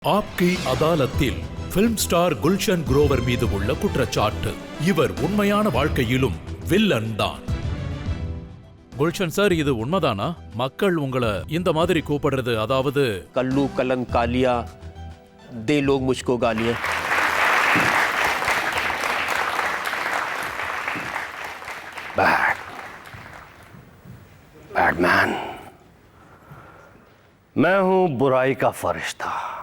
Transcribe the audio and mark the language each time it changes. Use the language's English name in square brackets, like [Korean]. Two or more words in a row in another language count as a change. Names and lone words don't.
[Tamil] ஆப்கி அதாலத்தில் பிலிம் ஸ்டார் குல்ஷன் குரோவர் மீது உள்ள குற்றச்சாட்டு. இவர் உண்மையான வாழ்க்கையிலும் வில்லன் தான். குல்ஷன் சார், இது உண்மைதானா? மக்கள் உங்களை இந்த மாதிரி கூப்பிடுறது, அதாவது [Hindi] कल्लू कलंक कालिया दे लोग मुझको गालियां. बैडमैन, मैं हूं बुराई का फरिश्ता.